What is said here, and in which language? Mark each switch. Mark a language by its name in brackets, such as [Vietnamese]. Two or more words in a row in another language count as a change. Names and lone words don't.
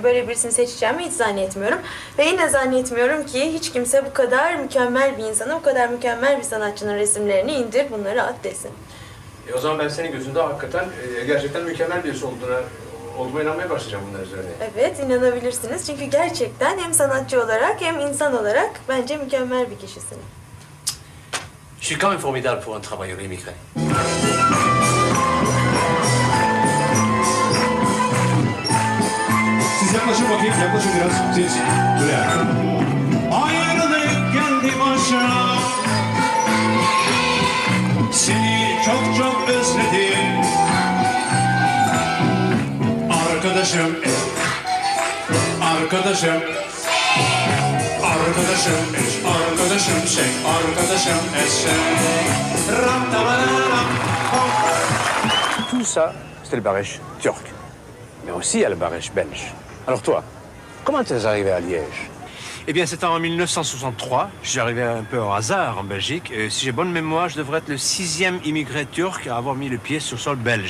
[Turkish] Böyle birisini seçeceğimi hiç zannetmiyorum. Ve yine zannetmiyorum ki hiç kimse bu kadar mükemmel bir insana, bu kadar mükemmel bir sanatçının resimlerini indir, bunları at desin. O zaman ben senin gözünde hakikaten gerçekten mükemmel birisi olduğuma inanmaya başlayacağım bunlar üzerine. Evet, inanabilirsiniz. Çünkü gerçekten hem sanatçı olarak hem insan olarak bence mükemmel bir kişisin. [French] Je suis quand même formidable pour un travailleur immigré. [Turkish] Siz yaklaşın bakayım, yaklaşın biraz. Siz, buraya. Ayrılık geldi başa. Seni çok çok özledim. Arkadaşım, arkadaşım. Arkadaşım, arkadaşım, arkadaşım, Ram, tabarara. [French] Tout ça, c'était le barèche turc. Mais aussi, il y a le barèche belge. Alors toi, comment tu es arrivé à Liège? Eh bien, c'était en 1963. Je suis arrivé un peu au hasard en Belgique. Et si j'ai bonne mémoire, je devrais être le 6e immigré turc à avoir mis le pied sur le sol belge.